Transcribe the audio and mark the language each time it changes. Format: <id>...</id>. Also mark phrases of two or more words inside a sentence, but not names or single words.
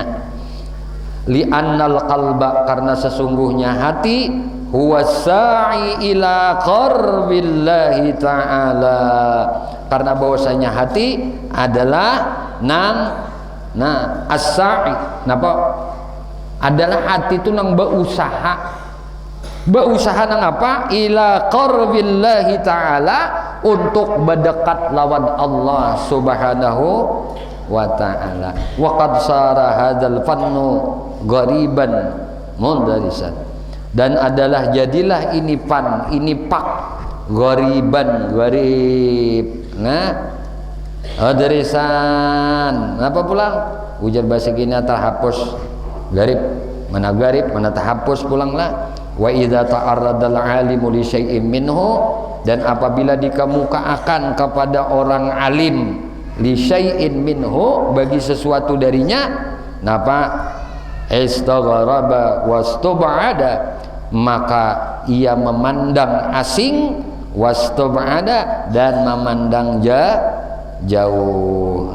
<ar>لأن القلب,</ar> <bjn>karena sesungguhnya hati</bjn> <ar>هو ساع إلى قرب الله تعالى,</ar> <bjn>karena bahwasanya hati adalah as-sa'i, napa? Adalah hati itu nang berusaha nang apa?</bjn> <ar>إلى قرب الله تعالى,</ar> <bjn>untuk berdekat lawan Allah</bjn> <ar>سبحانه وتعالى. وقد صار هذا الفن غريبا مندرسا,</ar> <bjn>dan adalah jadilah ini pak gharib. Nah, darisan apa pulang ujar bahasa kini terhapus garib, mana garib mana terhapus pulanglah.</bjn> <ar>وإذا تعرض العالم لشيء منه,</ar> <bjn>dan apabila dikemukakan kepada orang alim</bjn> <ar>لشيء منه,</ar> <bjn>bagi sesuatu darinya, napa?</bjn> <ar>استغرب واستبعد,</ar> <bjn>maka ia memandang asing, wastub'ada, dan memandang jauh.</bjn>